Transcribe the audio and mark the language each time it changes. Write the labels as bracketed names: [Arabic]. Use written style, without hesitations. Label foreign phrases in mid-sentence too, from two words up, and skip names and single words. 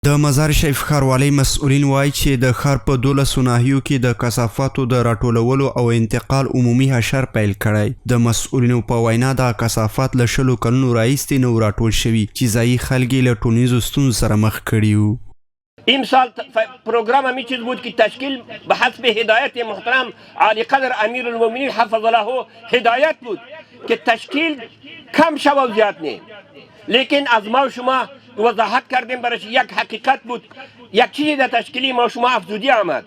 [Pashto] د مزار شریف ښاروالۍ مسؤلین وایي چې د ښار په 12 ناحیو کې د کثافاتو د راټولولو او انتقال عمومي حشر پیل کړی. د مسؤلینو په وینا دا کثافات له 20 کلونو راهیسې نه راټول شوي چې ځایي خلک یې له ټولنیزو ستونزو سره مخ کړي وو. [Persian] امسال پروگرام همی چیز بود که تشکیل به حسب هدایت محترم عالی قدر امیر المؤمنین [Arabic] حفظ الله [Persian] هدایت بود که تشکیل کم شود و زیاد نه، لیکن از ما و شما وضاحت کردیم برایش یک حقیقت بود، یک چیزی در تشکیلی ما و شما افزودی آمد.